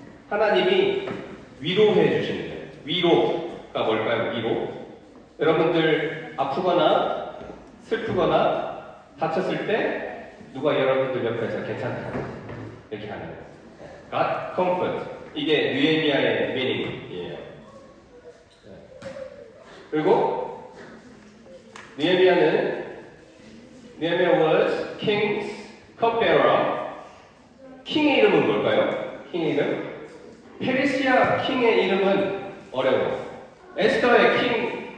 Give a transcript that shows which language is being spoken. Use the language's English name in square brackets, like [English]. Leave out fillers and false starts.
[Korean] 하나님이 위로해 주시는 거예요. 위로가 뭘까요? 위로. 여러분들 아프거나 슬프거나 다쳤을 때 누가 여러분들 옆에서 괜찮다 이렇게 하는 거예요. [English] God comforts. [Korean] 이게 느헤미야의 미닝이에요. [English] 그리고 느헤미야 was king's cupbearer. [Korean] 킹의 이름은 뭘까요? 킹의 이름? 페르시아 킹의 이름은 어려워. 에스더의 킹